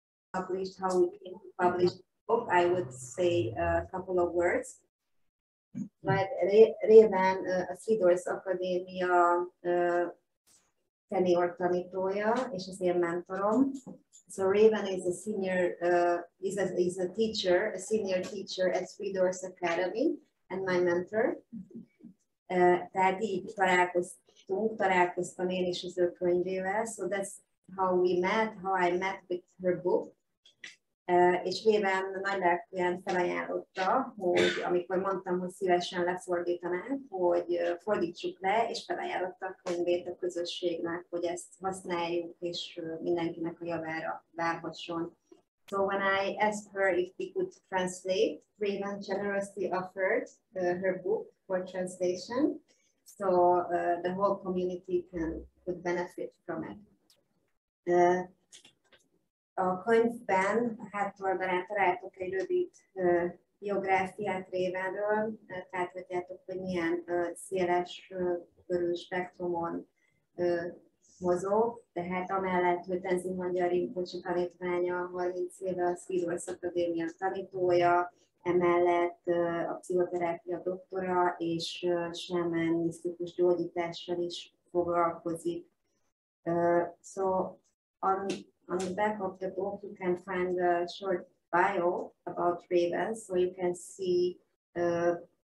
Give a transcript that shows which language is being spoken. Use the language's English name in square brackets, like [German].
[English] published, how we came to publish the book, I would say a couple of words. [Hungarian] Majd Réven a Three Doors Akadémia senior tanítója, és az én mentorom. [English] So Raven is a senior, is a teacher, a senior teacher at Three Doors Academy, and my mentor. [Hungarian] Tehát így találkoztam én is az ő könyvével. [English] So that's how we met, how I met with her book. [Hungarian] És Raven nagylelkűen felajánlotta, hogy amikor mondtam, hogy szívesen lefordítanánk, hogy fordítsuk le, és felajánlotta a könyvét a közösségnek, hogy ezt használjuk, és mindenkinek a javára válhasson. [English] So when I asked her if we could translate, Raven generously offered her book for translation, so the whole community could benefit from it. [Hungarian] A könyvben a hátoldalán találtok egy rövid biográfiát Ravenről, tehát látjátok, hogy milyen széles körű spektrumon mozog, tehát amellett, hogy Tenzin Wangyal Rinpocse tanítványa, 30 éve a Three Doors Akadémia tanítója, emellett a pszichoterápia doktora és sámán misztikus gyógyítással is foglalkozik. [English] So on the back of the book, you can find a short bio about Raven, so you can see her,